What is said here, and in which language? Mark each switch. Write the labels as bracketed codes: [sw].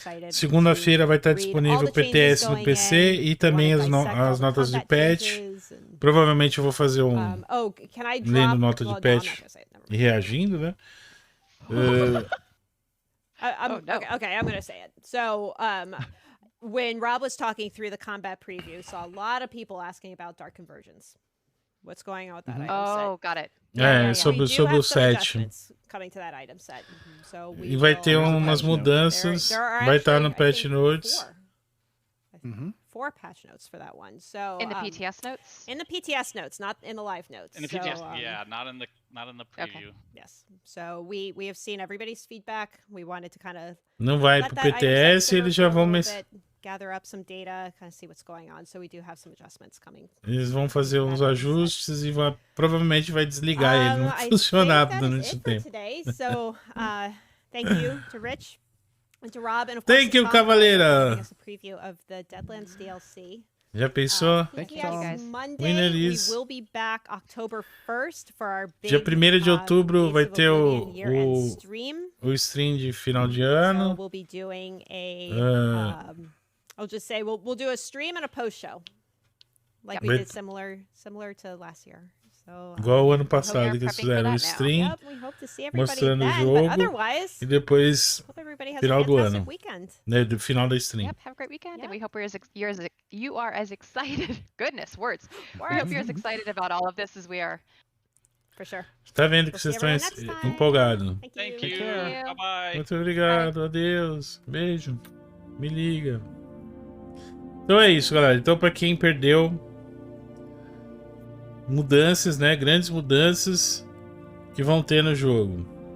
[pt] Segunda-feira vai estar disponível o PTS no PC e também as notas de patch. Provavelmente eu vou fazer lendo nota de patch e reagindo, né? [en] Okay, I'm going to say it. So, when Rob was talking through the combat preview, saw a lot of people asking about dark conversions. What's going on with that item set? Got it. [pt] Sobre o set. [en] Coming to that item set. So [pt] e vai ter umas mudanças. Vai estar no patch notes. [en] 4 patch notes for that one. So in the PTS notes. In the PTS notes, not in the live notes. In the PTS, yeah, not in the preview. Okay. Yes. So we have seen everybody's feedback. We wanted to kind of [pt] não vai pro PTS, eles já vão [en] gather up some data, kind of see what's going on. So we do have some adjustments coming. [pt] Eles vão fazer uns ajustes e provavelmente vai desligar ele, não funcionar durante o tempo. [en] Today. So thank you to Rich and to Rob and of course Thank you, Cavaleira. A preview of the Deadlands DLC. [pt] Já pensou? [en] Thank you, guys. Monday, we will be back October 1st for our big, [pt] Dia 1º de outubro vai ter o stream de final de ano. [en] So we'll be doing a I'll just say we'll do a stream and a post show. Like we did similar to last year. So, [pt] igual o ano passado que eles fizeram um stream mostrando o jogo e depois final do ano, né, do final da stream. [en] Yep, have a great weekend, and we hope you are as excited. Goodness, words. We hope you're as excited about all of this as we are. For sure. [pt] Tá vendo que vocês estão empolgados. [en] Thank you. Bye bye. [pt] Muito obrigado. Adeus. Beijo. Me liga. Então é isso, galera. Então para quem perdeu, mudanças, né? Grandes mudanças que vão ter no jogo.